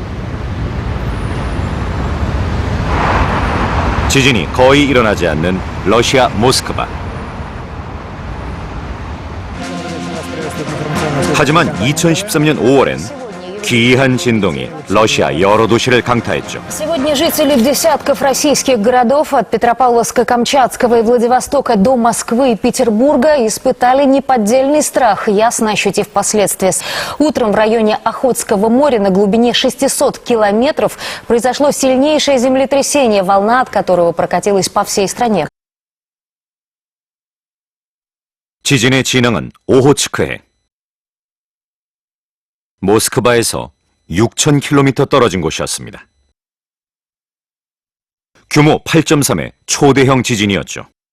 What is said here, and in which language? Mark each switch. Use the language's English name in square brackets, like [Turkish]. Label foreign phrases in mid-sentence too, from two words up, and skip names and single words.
[Korean] 지진이 거의 일어나지 않는 러시아 모스크바. 하지만 2013년 5월엔 기이한 진동이 러시아 여러 도시를 강타했죠. [Russian] Сегодня жители десятков российских городов от Петропавловска-Камчатского и Владивостока до Москвы и Петербурга испытали неподдельный страх, ясно ощутив последствия. Утром в районе Охотского моря на глубине 600 километров произошло сильнейшее землетрясение, волна от которого прокатилась по всей стране. [Korean] 지진의 진앙은 오호츠크해. 모스크바에서 6,000km 떨어진 곳이었습니다. 규모 8.3의 초대형 지진이었죠.